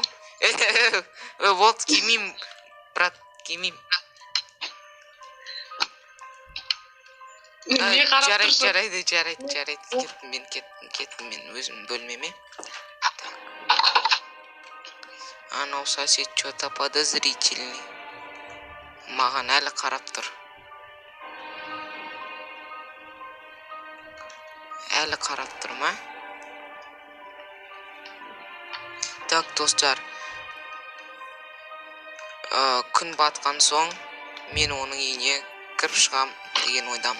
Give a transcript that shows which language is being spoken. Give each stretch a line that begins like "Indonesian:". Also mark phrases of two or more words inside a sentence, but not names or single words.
Kazakh: Вот, келмеймін, брат, келмеймін. Не қарап тұрсың? Жарайды. Кеттім мен өзім бөлмеме.
Russian: Анау сосед что-то подозрительный.
Kazakh: Маған әлі қарап тұр. Әлі қарап тұр ма? Так, достар. Күн батқан соң мен оның үйіне кіріп шығам деген ойдам.